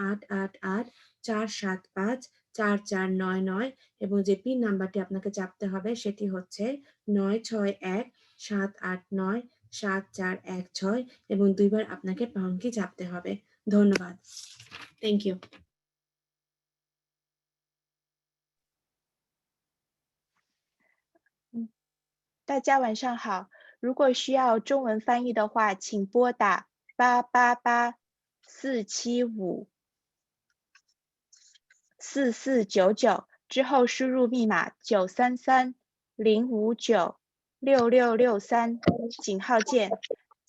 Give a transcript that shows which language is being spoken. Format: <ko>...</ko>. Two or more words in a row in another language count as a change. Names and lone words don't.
<bn>888-475-4499 এবং যে পিন নাম্বারটি আপনাকে চাপতে হবে সেটি হচ্ছে 961-789-7416 এবং দুইবার আপনাকে</bn> <en>pound key</en> <bn>চাপতে হবে।</bn> <en>ধন্যবাদ। thank you.</en> <zh>大家晚上好，如果需要中文翻译的话，请拨打888-475-4499之后输入密码933-059-6663，井号键。</zh>